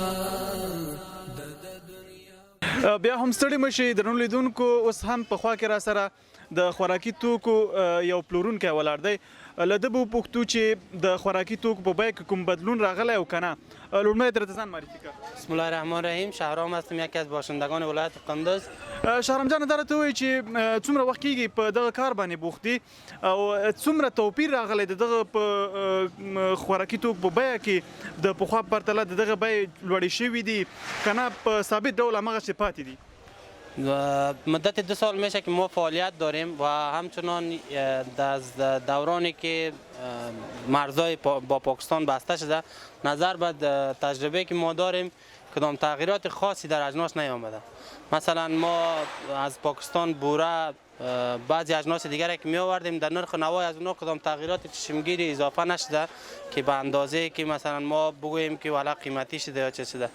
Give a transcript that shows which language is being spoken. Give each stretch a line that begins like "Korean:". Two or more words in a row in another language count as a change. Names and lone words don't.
Pashto: بیا هم ستړي مشي درنو لیدونکو، اوس هم په خوا کې را سره د خوراکي توکو یو پلورونکی ولاړ دی. له ده به وپوښتو چې د خوراکي توکو په بیه کې کوم بدلون راغلی او که نه. لومړی درته ځان معرفي کړه.
Arabic: بسم الله الرحمن الرحیم.
Persian: شهرام هستم، یکی از باشندگان ولایت قندوز.
Pashto: شهرام جان، دا راته ووایي چې څومره وخت کېږي په دغه کار باندې بوخت دي او څومره توپیر راغلی د دغه په خوراکي توکو په بیه کې د پخوا په پرتله د دغه بیې لوړې شوي دي که نه په ثابت ډول هماغسې پاتې دي؟
Persian: مدت 2 سال میشه که ما فعالیت داریم و همچنان از دورانی که مرزهای با پاکستان بسته شده، نظر به تجربه که ما داریم کدام تغییرات خاصی در اجناس نیامده. مثلا ما از پاکستان بوره بعضی اجناس دیگری که می آوردیم در نرخ نوای از اونها کدام تغییرات چشمگیری اضافه نشده که به اندازه که مثلا ما بگوییم که والا قیمتی شده یا چه شده.